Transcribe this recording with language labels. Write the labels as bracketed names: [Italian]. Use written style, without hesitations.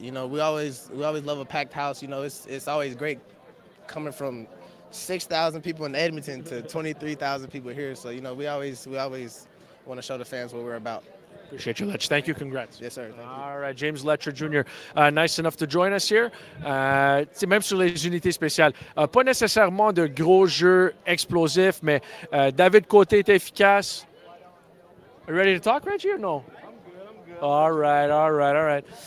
[English] We always love a packed house. It's always great coming from 6,000 people in Edmonton to 23,000 people here. So we always want to show the fans what we're about. Appreciate you, Letch. Thank you. Congrats. Yes, sir. Thank you. All right, James Letcher Jr., nice enough to join us here. [French] Même sur les unités spéciales, pas nécessairement de gros jeux explosifs, mais David Côté est efficace. [English] Are you ready to talk, Reggie, or no? I'm good. All right.